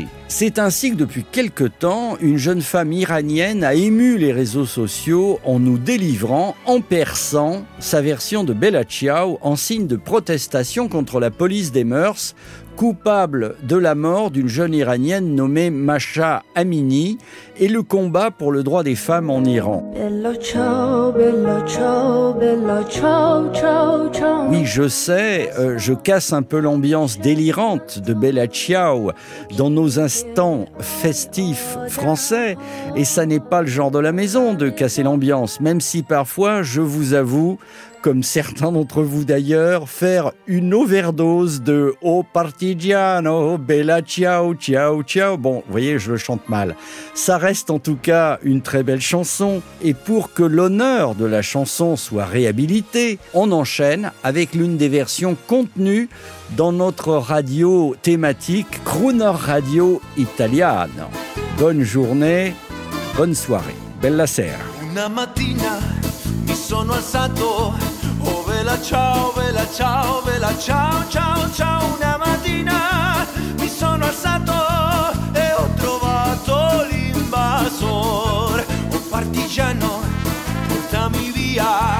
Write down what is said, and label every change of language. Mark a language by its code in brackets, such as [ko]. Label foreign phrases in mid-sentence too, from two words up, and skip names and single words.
[fr] C'est ainsi que depuis quelque temps, une jeune femme iranienne a ému les réseaux sociaux en nous délivrant, en persan, sa version de Bella Ciao en signe de protestation contre la police des mœurs, coupable de la mort d'une jeune iranienne nommée Mahsa Amini et le combat pour le droit des femmes en Iran. [it] Bella ciao, bella ciao, bella ciao, ciao, ciao. [fr] Oui, je sais, je casse un peu l'ambiance délirante de Bella Ciao dans nos instants festifs français, et ça n'est pas le genre de la maison de casser l'ambiance, même si parfois, je vous avoue, comme certains d'entre vous d'ailleurs, faire une overdose de « [it] Oh partigiano, bella ciao, ciao, ciao ». [fr] Bon, vous voyez, je le chante mal. Ça reste en tout cas une très belle chanson. Et pour que l'honneur de la chanson soit réhabilité, on enchaîne avec l'une des versions contenues dans notre radio thématique Crooner Radio Italiano. Bonne journée, bonne soirée. [it] Bella sera. Una mattina mi sono alzato, oh vela ciao, vela ciao, vela ciao, ciao, ciao. Una mattina mi sono alzato e ho trovato l'invasor. Oh partigiano, portami via.